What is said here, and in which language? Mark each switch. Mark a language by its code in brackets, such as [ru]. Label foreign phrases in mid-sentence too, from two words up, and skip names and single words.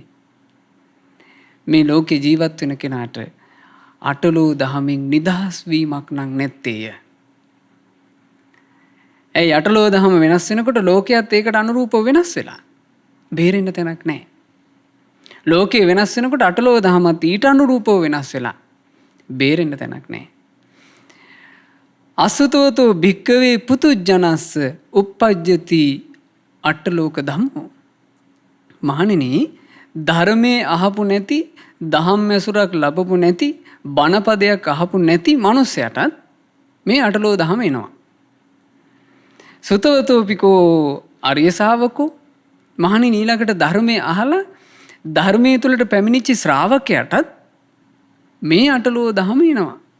[si] මේ ලෝකේ ජීවත් වෙන කෙනාට අටලෝ දහමින් නිදහස් වීමක් නම් නැත්තේය. ඇයි අටලෝ දහම වෙනස් වෙනකොට ලෝකයේත් ඒකට අනුරූපව වෙනස් වෙලා බේරෙන්න තැනක් නැහැ. ලෝකේ වෙනස් වෙනකොට අටලෝ දහමත් ඊට අනුරූපව වෙනස් වෙලා බේරෙන්න තැනක් නැහැ. [pi] අසුතෝතෝ භික්කවේ පුතුජනස්ස uppajjati අටලෝක ධම්මෝ. [si] මහණෙනි ධර්මයේ අහපු නැති දහම් ඇසුරක් ලැබපු නැති බණපදයක් අහපු නැති මනුස්සයටත් මේ අටලෝ දහම එනවා. [pi] සුතවතෝපිකෝ ආර්ය ශාවකෝ. [si] මහණෙනි ඊළඟට ධර්මයේ අහලා ධර්මයේ තුලට පැමිණිච්ච ශ්‍රාවකයාටත් මේ අටලෝ දහම එනවා.